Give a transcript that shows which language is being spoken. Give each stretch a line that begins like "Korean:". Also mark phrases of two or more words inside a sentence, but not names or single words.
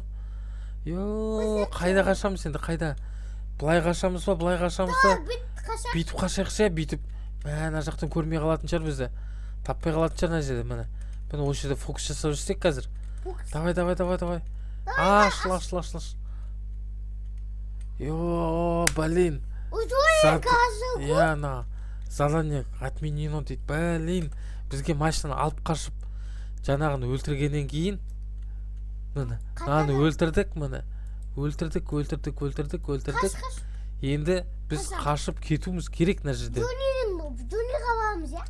Kazakh: Ё, қайда қашамыз енді, қайда? Былай қашамыз ба, былай қашамыз ба? Бүйтіп қашайықшы, бүйтіп. Мә, ана жақтан көрмей қалатын шығар бізді. Таппай қалатын шығар ана жерде, міне. Міне осы жерде фокус жасап жүрсек қазір. Давай. Аш. Ё, блин.
Russian: Я на задание отменено дейді.
Kazakh: Блин, бізге машинаны алып қашып, жаңағыны өлтіргеннен кейін, міне, наны өлтірдік, міне. Өлтірдік. Енді біз қашып кетуіміз керек мына жерден. Жөнеге барамыз, я?